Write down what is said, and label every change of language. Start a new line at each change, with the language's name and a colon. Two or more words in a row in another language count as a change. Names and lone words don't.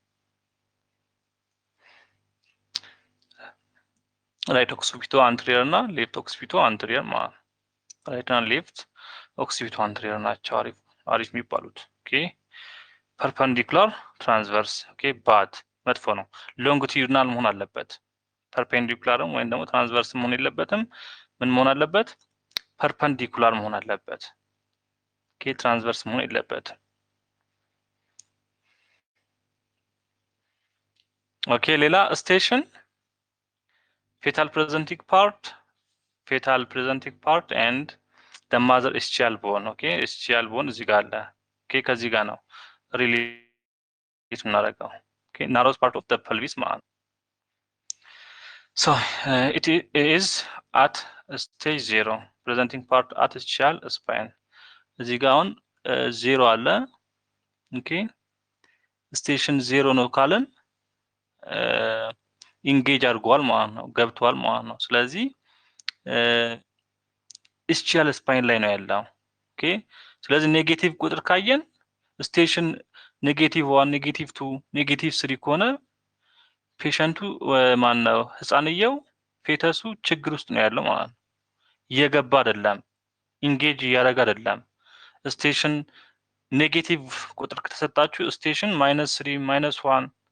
English: right occipito anterior
Amharic: እና
English: left occipito anterior
Amharic: ማለት ራይት እና ሌፍት ኦክሲፒቶ አንትሪየር ናቸው አሪፍ የሚባሉት።
English: okay perpendicular transverse okay bad
Amharic: መጥፎ ነው። ሎንጊቲዩድናል መሆን አለበት። ፐርፔንዲኩላርም ወይም ደግሞ ትራንስቨርስ መሆን የለበትም። ምን መሆን አለበት? ፐርፐንዲኩላር መሆን አለበት። ኦኬ ትራንስቨርስ መሆን የለበትም። ኦኬ ሌላ ስቴሽን
English: fetal presenting part and the mother ischial bone okay ischial bone
Amharic: እዚህ ጋር አለ ኦኬ ከዚህ ጋር ነው ሪሊዝ እናደርገው ኦኬ
English: narrow part of the pelvis
Amharic: ማለት
English: so it is at stage 0 presenting part at ischial spine
Amharic: እዚህ ጋር አሁን 0 አለ ኦኬ ስቴሽን 0 ነው ካለን ኢንጌጅ አድርጓል ማለት ነው፣ ገብቷል ማለት ነው። ስለዚህ
English: ischial spine
Amharic: ላይ ነው ያለው። ኦኬ ስለዚህ ኔጌቲቭ ቁጥር ካየን
English: station negative 1 negative 2 negative 3
Amharic: ከሆነ ፔሸንቱ ማነው ህፃንየው ፌተሱ ችግር ውስጥ ነው ያለው ማለት ነው። እየገባ አይደለም፣ ኢንጌጅ እያደረገ አይደለም።
English: station negative
Amharic: ቁጥር ከተሰጣችሁ ስቴሽን -3 -1